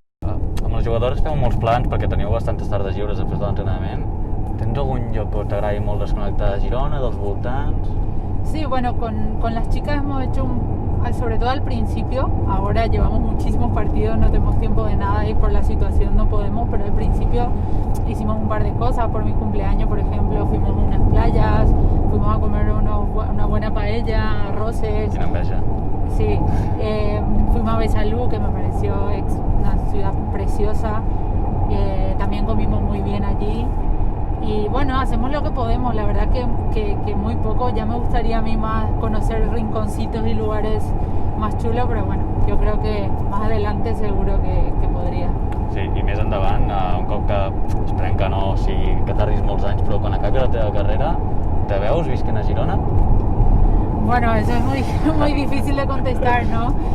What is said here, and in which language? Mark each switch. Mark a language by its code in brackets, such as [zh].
[ca] Amb els jugadors feu molts plans perquè teniu bastantes tardes lliures després de l'entrenament. Tens algun lloc que t'agradi molt desconnectar de Girona, dels voltants? [es] Sí, bueno, con las chicas hemos hecho sobre todo al principio, ahora llevamos muchísimos partidos, no tenemos tiempo de nada y por la situación no podemos, pero al principio hicimos un par de cosas. Por mi cumpleaños, por ejemplo, fuimos a unas playas, fuimos a comer una buena paella, arroces. [ca] Quina enveja. [es] Sí, fuimos a Besalú, que me pareció una ciudad preciosa, también comimos muy bien allí. Y bueno, hacemos lo que podemos, la verdad que muy poco. Ya me gustaría a mí más conocer rinconcitos y lugares más chulos, pero bueno, yo creo que más adelante seguro que podría. [ca] Sí, i més endavant, un cop que esperem que no sigui que tardis molts anys, però quan acabi la teva carrera, te veus visquent a Girona? [es] Bueno, eso es muy difícil de contestar, ¿no?